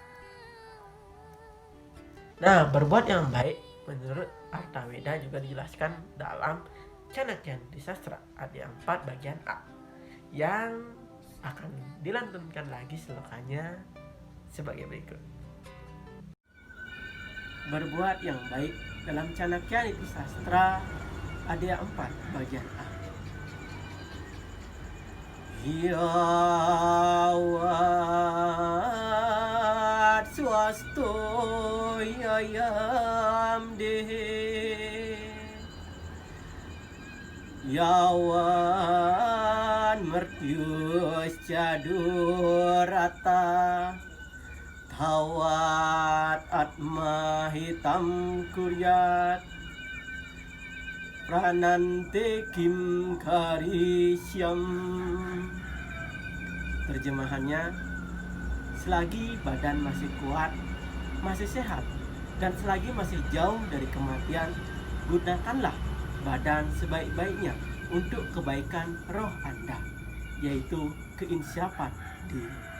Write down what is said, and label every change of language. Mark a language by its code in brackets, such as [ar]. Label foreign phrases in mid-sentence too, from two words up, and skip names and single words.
[id] Nah, berbuat yang baik menurut Artaweda juga dijelaskan dalam Canakya Niti Sastra Adya 4 bagian A, yang akan dilantunkan lagi slokanya sebagai berikut. Berbuat yang baik dalam Canakya Niti Sastra Adya 4 bagian A. [sa] Yawat swasto yayam dehe Yawan mertius cadurata Tawat atma hitam kuryat Pranante kim karisyam. [id] Terjemahannya, selagi badan masih kuat, masih sehat, Dan selagi masih jauh dari kematian, gunakanlah badan sebaik-baiknya untuk kebaikan roh Anda, yaitu keinsyafan diri.